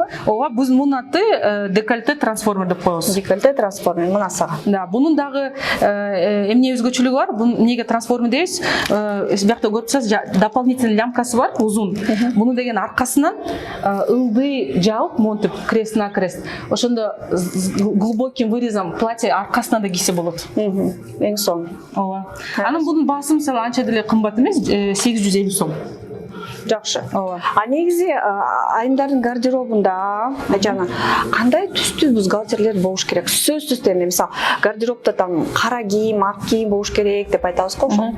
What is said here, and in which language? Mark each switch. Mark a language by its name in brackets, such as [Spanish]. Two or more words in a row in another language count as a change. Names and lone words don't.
[Kyrgyz] Ооба, мунун аты декольте трансформер деп коебуз. Декольте трансформер, мынасыга. Да, бунун дагы эмне өзгөчөлүгү бар? Бун эмнеге трансформер дейбиз? Биякта көрүп турсаңыз, [Russian] дополнительный лямкасы [Kyrgyz] бар, узун. Буну деген аркасынан ылдый жаап, монтип [Russian] крест на крест. [Kyrgyz] Ошондо [Russian] глубоким вырезом платье [Kyrgyz] аркасынан да кийсе болот. Эң сонун. Ооба. Анан бунун баасы мисалы анча деле кымбат эмес, 850 сом. Жакшы. А негизи айымдардын гардеробунда жана кандай түстүү бюстгальтерлер болуш керек? Сөзсүз түрдө мисалы гардеробто там кара кийим, ак кийим болуш керек деп айтабыз го.